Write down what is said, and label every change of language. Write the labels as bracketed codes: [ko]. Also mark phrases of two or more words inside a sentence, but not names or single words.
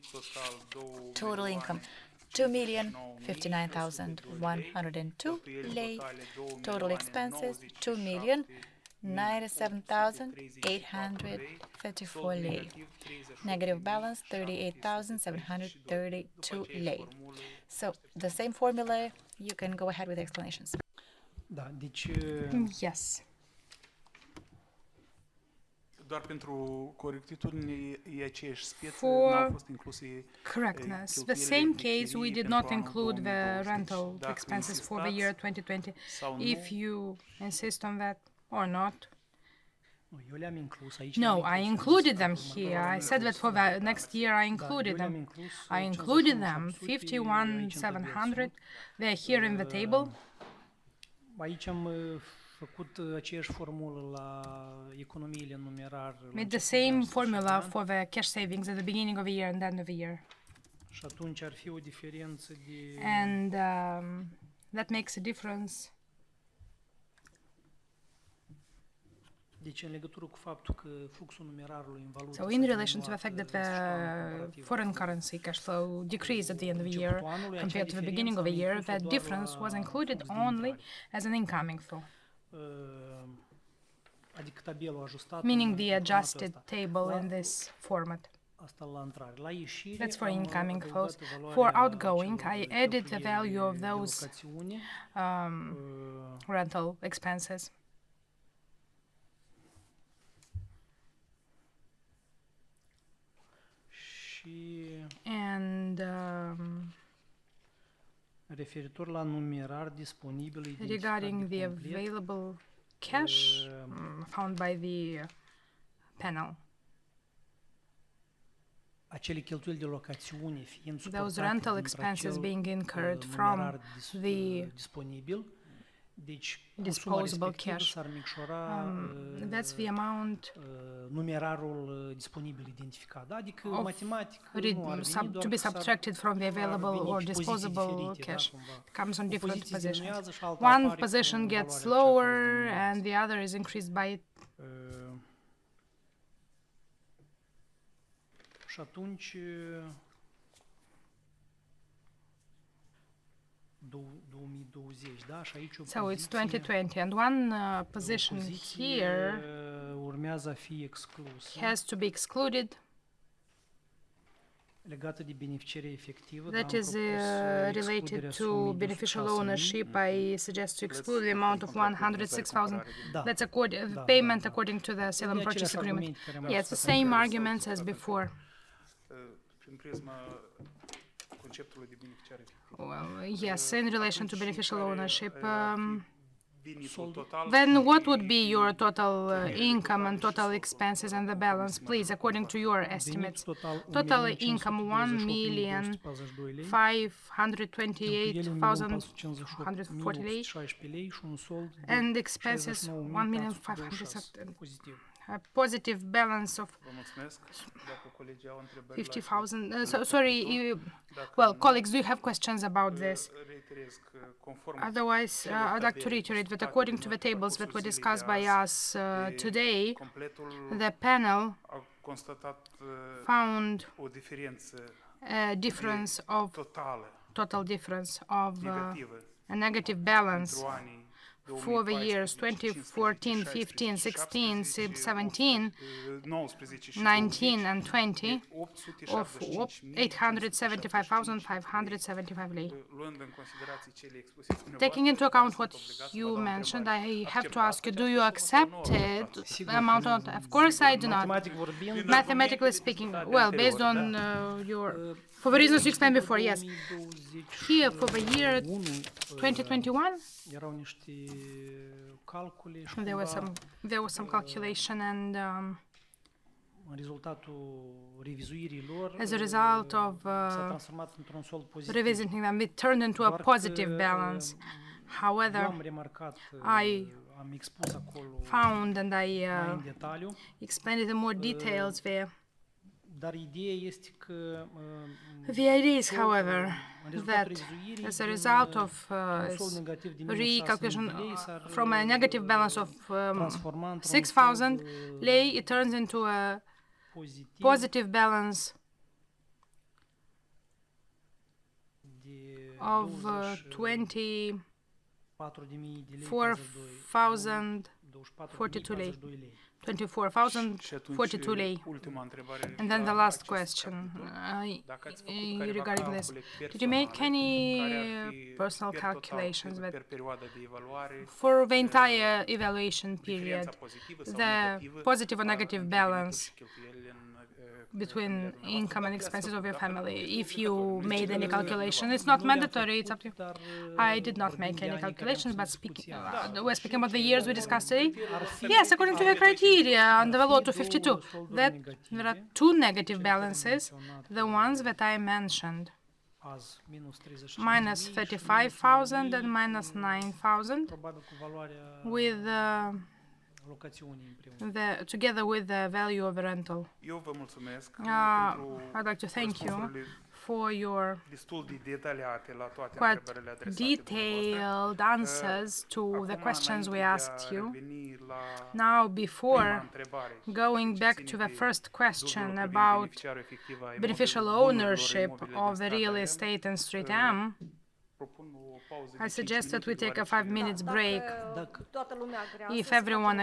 [en] Total income, 2,059,102 lei. Total expenses, 2,097,834 lei. Negative balance, 38,732 lei. So the same formula, you can go ahead with the explanations. [ro] Da, deci [en] Yes. [ro] Doar pentru corectitudine e aceeași speță, [en] For [ro] n-au fost incluse [en] Correctness. The [ro] cheltuielile [en] same [ro] de [en] case, we [ro] chirii [en] did [ro] pentru [en] not [ro] anul [en] include the [ro] 2020. [en] rental [ro] Dacă [en] expenses for the year 2020. [ro] sau nu, [en] If you insist on that or not. [ro] nu, eu le-am inclus aici. [en] No, [ro] le-am [en] I [ro] inclus, [en] included them [ro] următorul [en] here. [ro] am [en] I said that [ro] inclus. [en] for the next year I [ro] Da, [en] included [ro] eu le-am [en] them. [ro] inclus, [en] I included [ro] 51.700 [en] them, [ro] aici în tabel [en] 51,700. [ro] sunt. [en] They're here in the table. [ro] Aici am făcut aceeași formulă la economiile în numerar. la [en] Made the [ro] început de [en] same [ro] an, sfârșit de [en] formula [ro] an. [en] for the cash savings at the beginning of the year and end of the year. [ro] Și atunci ar fi o diferență de [en] And that makes a difference. [ro] deci în legătură cu faptul că fluxul numerarului în valută [en] So [ro] s-a [en] in relation to the [ro] diminuat, [en] fact that [ro] desfășurarea [en] the [ro] comparativă [en] foreign currency cash flow decreased at the end of the year [ro] începutul anului, acea [en] compared to the [ro] diferență [en] beginning of [ro] am [en] the year, [ro] inclus-o [en] that [ro] doar [en] difference [ro] la [en] was included [ro] flux de [en] only [ro] intrare. [en] as an incoming flow. [ro] adică tabelul ajustat [en] meaning [ro] în [en] the [ro] formatul [en] adjusted [ro] ăsta. [en] table in this format. [ro] Asta la intrare. La ieșire [en] That's for [ro] am [en] incoming [ro] adăugat [en] flows. [ro] valoarea [en] For outgoing, [ro] acelor [en] I added the [ro] cheltuieli [en] value of [ro] de [en] those [ro] locațiune. [en] rental expenses. [ro] Și [en] And [ro] referitor la numerar disponibil identificat [en] regarding [ro] de [en] the [ro] complet, [en] available cash found by the panel, [ro] acele cheltuieli de locațiune fiind [en] those [ro] suportate [en] rental [ro] dintr-acel [en] expenses being incurred from [ro] numerar [en] the [ro] disponibil, deci cu suma [en] disposable [ro] respectivă [en] cash. [ro] s-ar micșora [en] That's the amount [ro] numerarul disponibil identificat. Da? Adică [en] of [ro] matematic nu ar veni, doar [en] to be [ro] că s-ar- [en] subtracted from the [ro] ar [en] available [ro] veni [en] or [ro] pe poziții [en] disposable [ro] diferite, da, [en] cash. [ro] cumva. [en] It comes on [ro] O [en] different [ro] poziție [en] positions. [ro] diminuează și alta [en] One [ro] apare [en] position [ro] cu [en] gets [ro] valoarea aceea care [en] lower [ro] diminuează. [en] and the other is increased by [ro] Și atunci 2020, da? Și aici o [en] so it's [ro] poziție, [en] 2020, and one position [ro] poziție, [en] here [ro] urmează a fi exclusă [en] has to be excluded. [ro] legată de beneficierea efectivă. [en] That [ro] da, am [en] is [ro] propus, [en] related [ro] excluderea [en] to [ro] sumei de [en] beneficial [ro] 106.000. [en] ownership. I suggest to exclude the amount of 106,000. [ro] Da. [en] That's [ro] Da, [en] payment [ro] da. [en] according to the sale and [ro] E [en] purchase [ro] aceleași [en] agreement. [ro] argumente care am [en] Yeah, it's the [ro] discutat [en] same [ro] în [en] arguments as before. [ro] Prin prisma conceptului de beneficiar efectiv. [en] Well, yes, in relation to beneficial ownership. [ro] Venitul total. [en] Then what would be your total income and total expenses and the balance, please, according to your estimates? Total income 1,528,140 lei, and expenses 1,500,000. A positive balance of [ro] Vă mulțumesc. Dacă colegii au întrebări, [en] 50,000. Sorry, well, colleagues, do you have questions about this? [ro] reiterez că conform [en] Otherwise, I'd like to reiterate that according to the tables that were discussed by us today, [ro] completul [en] the panel [ro] a constatat [en] found [ro] o diferență [en] a difference of [ro] totală [en] difference of [ro] negativă [en] a negative balance [ro] pentru anii [en] for the years 2014, 15, 16, 17, 19 and 20 of 875,575 lei. [ro] luând în considerație cele expuse dumneavoastră, [en] Taking into account what you mentioned, I have to ask you, do you accept it? Amount of course I do not. [ro] Matematic vorbind, [en] Mathematically speaking, well, based on for the reasons you explained before, yes. Here for the year 2021, [ro] erau niște calcule și [en] there was some calculation, and [ro] în rezultatul revizuirii [en] as a result of [ro] s-a transformat într-un sold pozitiv. [en] revisiting them, it turned into a [ro] Doar [en] positive [ro] că, [en] balance. [ro] eu [en] However, [ro] am remarcat, am expus acolo [en] found and I [ro] mai în detaliu, [en] explained it in more details there. [ro] dar ideea este că [en] The idea is, however, [ro] în [en] that [ro] rezultatul revizuirii, [en] as a [ro] din, [en] result of [ro] un sold negativ de minus 6.000 [en] recalculation [ro] de lei, s-ar [en] from a negative balance of [ro] transforma într-un [en] 6,000 [ro] sold, [en] lei, it turns into a [ro] pozitiv [en] positive balance [ro] de [en] of 24,042 lei. [ro] 24,042 lei. Ultima întrebare. [en] And then the last question regarding this. Did you make any personal calculations [ro] per perioada de evaluare, [en] for the entire evaluation [ro] diferența [en] period, [ro] pozitivă sau [en] the [ro] negativă [en] positive or negative [ro] între venituri [en] balance [ro] și cheltuielile în [en] between income and expenses of your family? If you made any calculation, it's not mandatory, it's up to you. I did not make any calculations, but we're speaking about the years we discussed today. Yes, according to the criteria under the law 252, that there are two negative balances, the ones that I mentioned, [ro] azi [en] minus 35,000 and minus 9,000, [ro] probabil cu valoarea [en] with [ro] locațiunii împreună. [en] together with the value of the rental. [ro] Eu vă mulțumesc pentru [en] I'd like to thank you [ro] răspunsurile [en] for your [ro] destul de detaliate la toate [en] quite [ro] întrebările adresate dumneavoastră. [en] detailed answers to the [ro] Acum, [en] questions we [ro] înainte de [en] asked [ro] a [en] you. [ro] reveni la [en] Now, [ro] prima [en] before [ro] întrebare, [en] going [ro] ce [en] back [ro] ține [en] to the [ro] de [en] first question [ro] dublul privind [en] about [ro] beneficiarul efectiv a [en] beneficial [ro] bunurilor [en] ownership [ro] imobile din [en] of the [ro] stat [en] real [ro] AM, [en] estate in Street Am, [ro] propun o pauză [en] I suggest that we take a 5 minutes [ro] Dacă [en] break. [ro] toată lumea agrează [en] If [ro] să facem [en] everyone